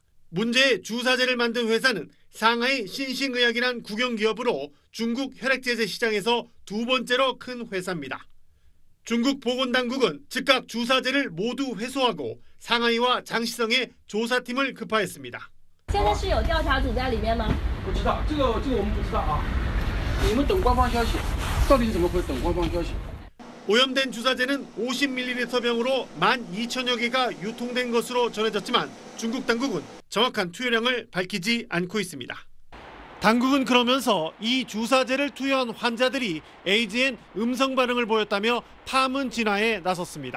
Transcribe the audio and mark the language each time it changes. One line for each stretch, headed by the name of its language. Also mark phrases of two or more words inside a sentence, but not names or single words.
Korean: 문제의 주사제를 만든 회사는 상하이 신싱의학이란 국영기업으로 중국 혈액제제 시장에서 두 번째로 큰 회사입니다. 중국 보건당국은 즉각 주사제를 모두 회수하고 상하이와 장시성의 조사팀을 급파했습니다.
Chinese: 现在是有调查组在里面吗？不知道，这个我们不知道啊。你们等官方消息，到底是怎么回事？等官方消息。
Korean: 오염된 주사제는 50ml 병으로 12,000여 개가 유통된 것으로 전해졌지만 중국 당국은 정확한 투여량을 밝히지 않고 있습니다. 당국은 그러면서 이 주사제를 투여한 환자들이 에이즈엔 음성 반응을 보였다며 파문 진화에 나섰습니다.